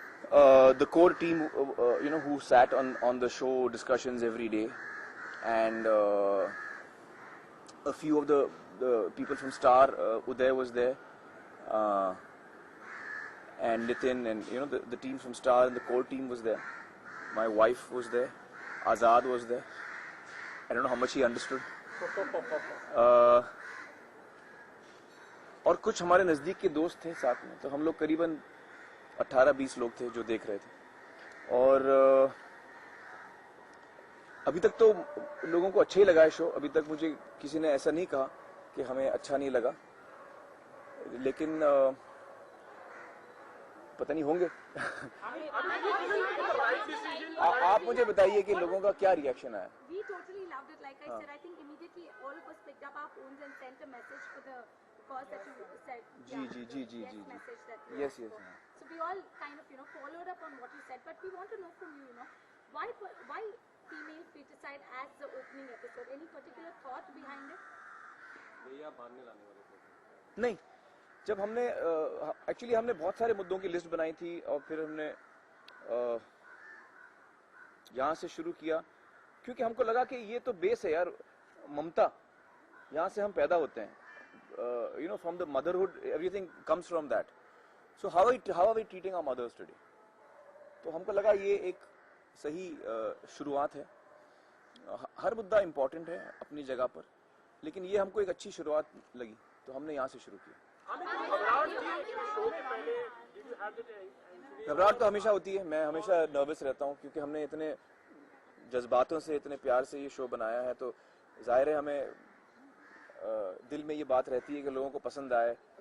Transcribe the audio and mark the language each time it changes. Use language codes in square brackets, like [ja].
[en] The core team, who sat on the show discussions every day, and a few of the people from Star, Uday was there, and Nitin, and the team from Star and the core team was there. My wife was there, Azad was there. I don't know how much he understood. [hi] और कुछ हमारे नजदीक के दोस्त थे साथ में, तो हम लोग करीबन 18-20 लोग थे जो देख रहे थे। और अभी तक तो लोगों को अच्छा ही लगा है शो। अभी तक मुझे किसी ने ऐसा नहीं कहा कि हमें अच्छा नहीं लगा, लेकिन पता नहीं होंगे। आप मुझे बताइए कि लोगों का क्या रिएक्शन आया। [en] We totally loved it. Like I said, I think immediately all of us picked up our phones and sent a message for the cause that you said. [hi] Ji. [en] Message that you Yes. So we all kind of followed up on what you said, but we want to know from you, why female feticide as the opening episode? Any particular thought behind it? [hi] नहीं, जब हमने actually हमने बहुत सारे मुद्दों की list बनाई थी, और फिर हमने यहाँ से शुरू किया, क्योंकि हमको लगा कि ये तो बेस है यार, ममता, यहाँ से हम पैदा होते हैं, [en] from the motherhood, everything comes from that. So how are we treating our mothers today? [hi] तो हमको लगा ये एक सही शुरुआत है। हर मुद्दा इम्पोर्टेंट है अपनी जगह पर, लेकिन ये हमको एक अच्छी शुरुआत लगी, तो हमने यहाँ से शुरू किया। घबराहट तो हमेशा होती है, मैं हमेशा नर्वस रहता हूँ, क्योंकि हमने इतने जज्बातों से, इतने प्यार से ये शो बनाया है, तो जाहिर है हमें दिल में ये बात रहती है कि लोगों को पसंद आए।